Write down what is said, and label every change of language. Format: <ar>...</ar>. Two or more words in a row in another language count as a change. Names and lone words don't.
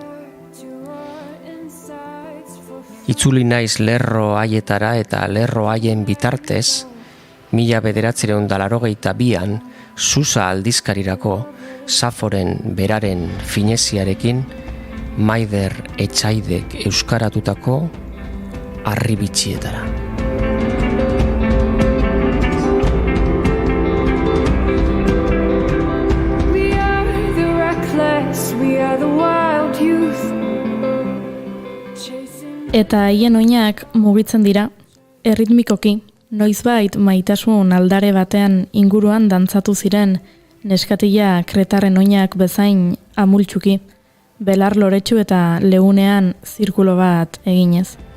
<eu>Itzuli naiz lerro haietara eta lerro haien bitartez, 1982an, Susa aldizkarirako Saforen beraren fineziarekin, Maider Etxaidek euskaratutako Arribitxietara.</eu> <en>We are the reckless, we are the wild youth.</en> <eu>Eta haien oinak mugitzen dira, erritmikoki, noizbait maitasun aldare batean inguruan dantzatu ziren neskatila kretarren oinak bezain amultxuki, belar loretsu eta leunean zirkulo bat eginez.</eu>